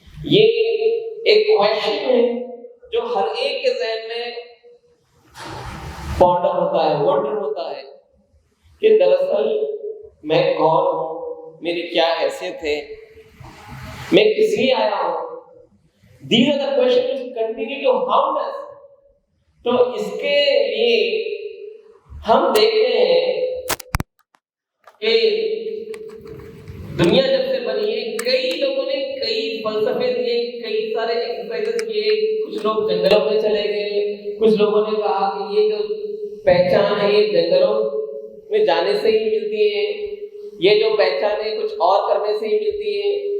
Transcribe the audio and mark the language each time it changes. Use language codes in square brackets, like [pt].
[ur] یہ ایک کویشچن ہے جو ہر ایک کے ذہن میں پونڈر ہوتا ہے, وانڈر ہوتا ہے کہ دراصل میں کون ہوں, میری کیا حیثیت ہے, میں کس لیے آیا ہوں. [en] These are the questions which continue to haunt us. [ur] تو اس کے لیے ہم دیکھتے ہیں کہ دنیا جب سے بنی ہے کئی لوگوں نے کئی فلسفے دیے, کئی سارے ایکسرسائزز کیے. کچھ لوگ جنگلوں میں چلے گئے, کچھ لوگوں نے کہا کہ یہ جو پہچان ہے یہ جنگلوں میں جانے سے ہی ملتی ہے, یہ جو پہچان ہے کچھ اور کرنے سے ہی ملتی ہے.